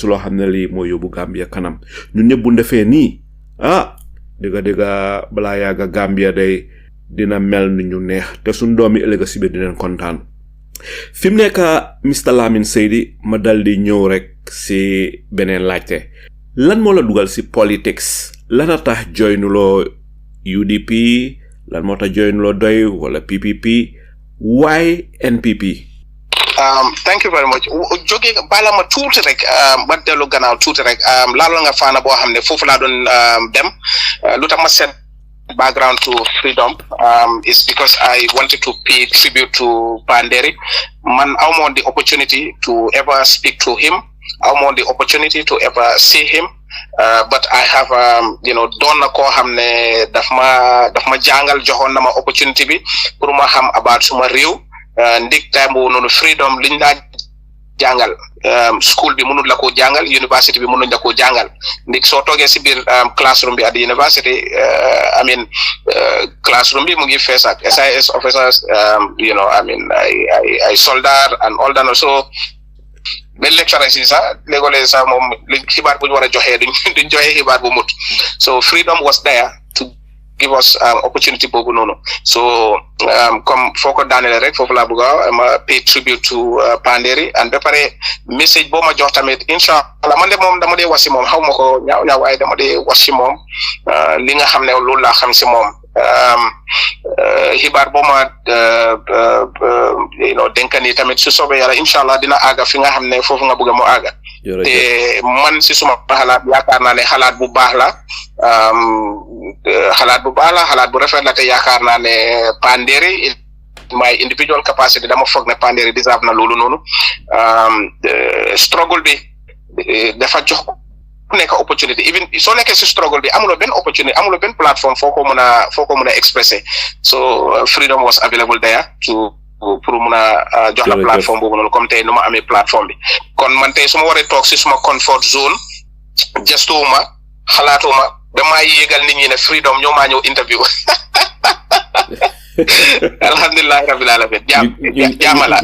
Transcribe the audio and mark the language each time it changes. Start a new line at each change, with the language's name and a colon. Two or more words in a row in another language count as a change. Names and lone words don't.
Wolof: loo xam ne lii mooy yóbbu Gambia kanam ñun ñëpp bu defee nii dëgga balaa yàgga Gambia day dina mel ni ñu neex te suñ doomi ëllëg si biir dinañ kontaan fi mu nekk Mr Lamin Saidy ma dal di ñëw rek si beneen laajte lan moo la dugal si politics lan a tax joynuloo UDP lan moo tax joynuloo doy wala PPP why NPP.
English: Thank you very much.
Wolof: Joge bala ma tuuti rek ba delu gannaaw tuuti rek laalo nga faana boo xam ne foofu laa doon dem lu tax ma
English: set background to freedom is because I wanted to pay tribute to Panderi.
Wolof: Man amoon
English: the opportunity to ever speak to him. Amoon the opportunity to ever see him. But I have
Wolof: doon na koo xam ne daf ma jàngal joxoon na ma opportunity bi pour ma xam about suma réew. Ndik time boobu noonu freedom liñ laa jàngal school bi mënul la koo jàngal university bi mënuñ la koo jàngal ndik soo toogee si biir classroom bi
English: at the university
Wolof: classroom bi mu ngi fees ak
English: SIS officers
Wolof: ay soldat
English: and all that
Wolof: so ben lecturers yi sax léeg-léeg sax moom li xibaar bu ñu war a joxee duñ joxee xibaar bu mut
English: so freedom was there to give us opportunity
Wolof: boobu noonu so comme foo ko daanele rek foofu laa bëgg a ma
English: pay tribute to Panderi and
Wolof: ba pare message boo ma jox tamit inshallah man de moom dama dee wax si moom xaw ma ko ñaaw waaye dama dee wax si moom li nga xam ne loolu laa xam si moom xibaar boo ma dénkani tamit su soobee yàlla inshallah dina àgga fi nga xam ne foofu nga bëgg mu àgga te man si suma xalaat yaakaar naa ne xalaat bu baax la xalaat bu rafet la te yaakaar naa ne Panderi
English: my individual capacity
Wolof: dama foog ne Panderi deserve na loolu noonu struggle bi dafa jox ku nekk opportunity even soo nekkee si struggle bi amuloo benn opportunity amuloo benn plateforme foo ko mën a expresser
English: so freedom was available there to
Wolof: pour mun a jox la plateforme boobu noonu comme tey nu ma amee plateforme bi kon man tey su ma waree toog si suma
English: comfort zone
Wolof: gestuwuma xalaatuma damaa yéegal nit ñi ne freedom ñoo maa ñëw interview
Arabic: الحمد لله رب العالمين
Wolof: jaamala